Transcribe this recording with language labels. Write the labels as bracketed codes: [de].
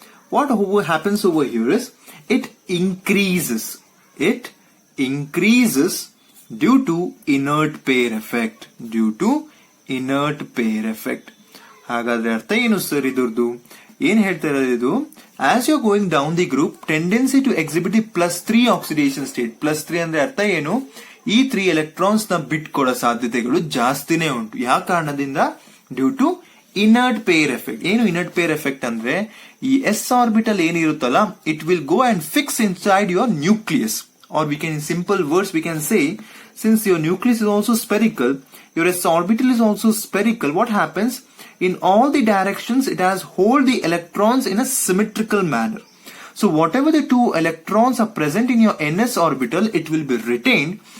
[en] What happens over here is, it increases due to inert pair effect. [kn] ಹಾಗಾದ್ರೆ ಅರ್ಥ ಏನು sir ಇದ್ರದ್ದು, ಏನ್ ಹೇಳ್ತಾ ಇರೋದು, [en] As you going down the group, tendency to exhibit the +3 oxidation state. [kn] +3 ಅಂದ್ರೆ ಅರ್ಥ ಏನು, ಈ 3 ಎಲೆಕ್ಟ್ರಾನ್ಸ್ ನ ಬಿಟ್ಕೊಡೋ ಸಾಧ್ಯತೆಗಳು ಜಾಸ್ತಿನೇ ಉಂಟು. ಯಾವ ಕಾರಣದಿಂದ, [en] Due to inert pair effect. [kn] ಏನು ಇನರ್ಟ್ ಪೇರ್ ಎಫೆಕ್ಟ್ ಅಂದ್ರೆ, ಈ s orbital ಏನಿರುತ್ತಲ್ಲ, [en] It will go and fix inside your nucleus. Or we can, in simple words, we can say, since your nucleus is also spherical, your s orbital is also spherical, what happens, in all the directions it has hold the electrons in a symmetrical manner. So whatever the 2 electrons are present in your ns orbital, it will be retained.